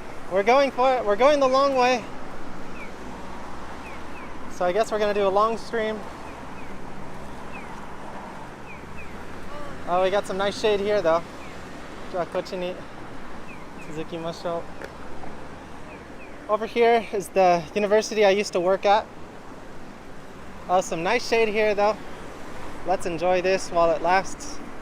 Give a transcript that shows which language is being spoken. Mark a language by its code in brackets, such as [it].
[en] We're going for it. We're going the long way. So I guess we're gonna do a long stream. Oh, we got some nice shade here though. [ja] じゃあこっちに続きましょう。 [en] Over here is the university I used to work at. Some nice shade here though. Let's enjoy this while it lasts.